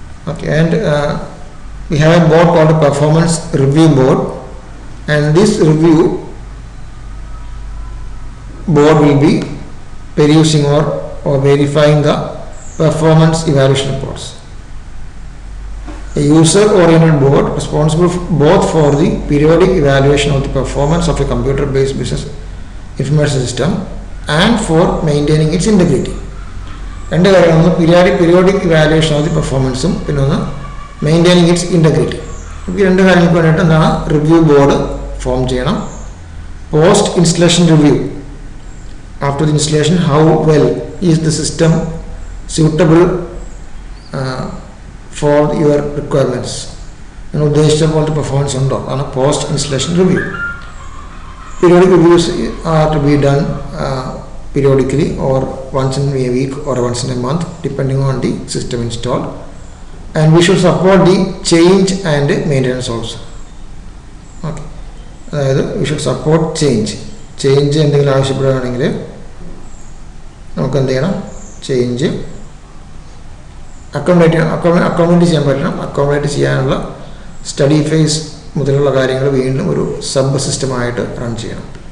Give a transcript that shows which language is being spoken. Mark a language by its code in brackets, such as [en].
[en] Okay, and we have a board called a performance review board, and this review board will be perusing or verifying the performance evaluation reports. A user-oriented board responsible both for the periodic evaluation of the performance of a computer-based business information system and for maintaining its integrity. [ml] രണ്ട് കാര്യങ്ങൾ, ഒന്ന് periodic evaluation of the പെർഫോമൻസും പിന്നെ ഒന്ന് maintaining it's integrity. ഈ രണ്ട് കാര്യങ്ങൾക്ക് വേണ്ടിയിട്ട് എന്താണ്, റിവ്യൂ ബോർഡ് ഫോം ചെയ്യണം. Post installation review, [en] after the installation how well is the system suitable for your requirements, [ml] നിങ്ങൾ ഉദ്ദേശിച്ച പോലത്തെ പെർഫോമൻസ് ഉണ്ടോ, അതാണ് post installation review. [en] Periodic reviews are to be done periodically or once in a week or once in a month depending on the system installed, and we should support the change and maintenance also. [ml] Okay, അതായത് [en] we should support change [ml] എന്തെങ്കിലും ആവശ്യപ്പെടുകയാണെങ്കിൽ നമുക്ക് എന്ത് ചെയ്യണം, change accommodate ചെയ്യാൻ പറ്റണം. Accommodate ചെയ്യാനുള്ള study face മുതലുള്ള കാര്യങ്ങൾ വീണ്ടും ഒരു സബ് സിസ്റ്റമായിട്ട് റൺ ചെയ്യണം.